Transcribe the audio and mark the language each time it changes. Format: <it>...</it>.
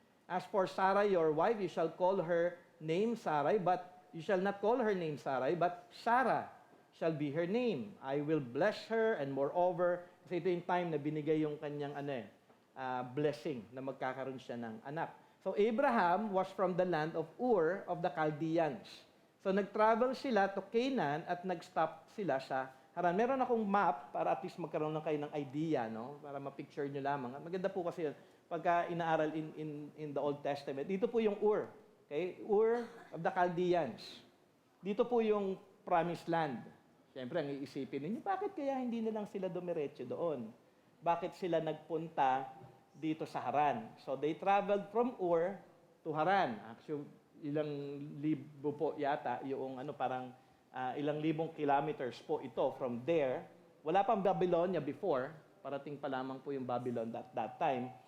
<en>As for Sarai, your wife, you shall call her name Sarai, but you shall not call her name Sarai, but Sarah shall be her name. I will bless her, and moreover,</en> <tl>kasi ito yung time na binigay yung kanyang blessing na magkakaroon siya ng anak.</tl> <en>So Abraham was from the land of Ur of the Chaldeans.</en> <tl>So nag-travel sila to Canaan at nag-stop sila sa Haran. Meron akong map para at least magkaroon na kayo ng idea, no? Para ma-picture nyo lamang. Maganda po kasi yun pagka inaaral</tl> <en>in the Old Testament.</en> <tl>Dito po yung Ur. Okay?</tl> <en>Ur of the Chaldeans.</en> <tl>Dito po yung</tl> <en>Promised Land.</en> <tl>Siyempre, ang iisipin ninyo, bakit kaya hindi na lang sila dumiretso doon? Bakit sila nagpunta dito sa Haran?</tl> <en>So they traveled from Ur to Haran.</en> <tl>Actually, ilang libo po yata yung ilang libong kilometers po ito from there. Wala pang Babylonia before, parating pa lamang po yung Babylon that time.</tl>